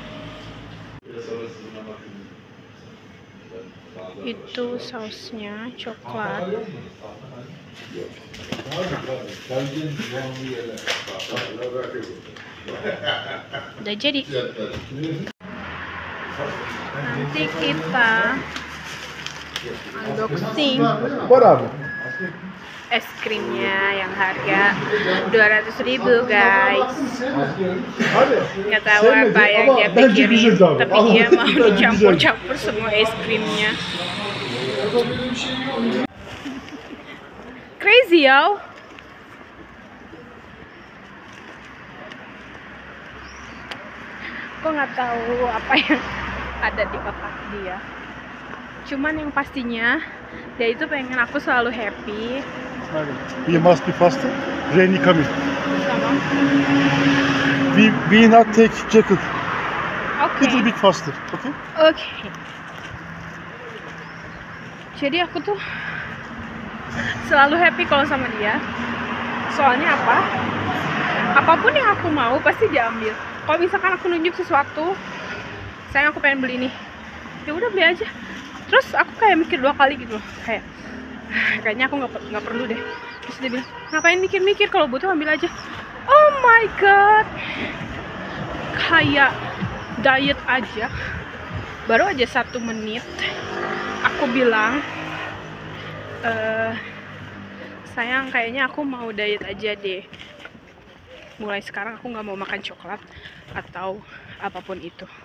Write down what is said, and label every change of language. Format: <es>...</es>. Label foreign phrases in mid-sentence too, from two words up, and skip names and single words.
<id>Itu sausnya coklat. Udah jadi. Nanti kita unboxing.</id> <tr>Var abi.</tr> <id>es krimnya yang harga 200.000 guys. Nggak tahu apa yang dia pikirin, tapi dia mau dicampur-campur semua es krimnya.</id> <en>Crazy yo.</en> <id>Aku nggak tahu apa yang ada di otak dia. Cuman yang pastinya dia itu pengen aku selalu happy.</id> <en>We must be faster. Rainy coming.</en> <tr>Tamam.</tr> <en>We not take jacket.</en> <id>Oke.</id> <en>Little bit faster, okay?</en> <id>Oke. Jadi aku tuh selalu happy kalau sama dia. Soalnya apa? Apapun yang aku mau pasti dia ambil. Kalau misalkan aku nunjuk sesuatu, sayang aku pengen beli ini, ya udah beli aja. Terus aku kayak mikir 2 kali gitu loh, kayaknya aku nggak perlu deh. Terus dia bilang, ngapain mikir-mikir, kalau butuh ambil aja.</id> <en>Oh my god,</en> <id>kayak diet aja, baru aja 1 menit aku bilang, sayang kayaknya aku mau diet aja deh. Mulai sekarang aku nggak mau makan coklat atau apapun itu.</id>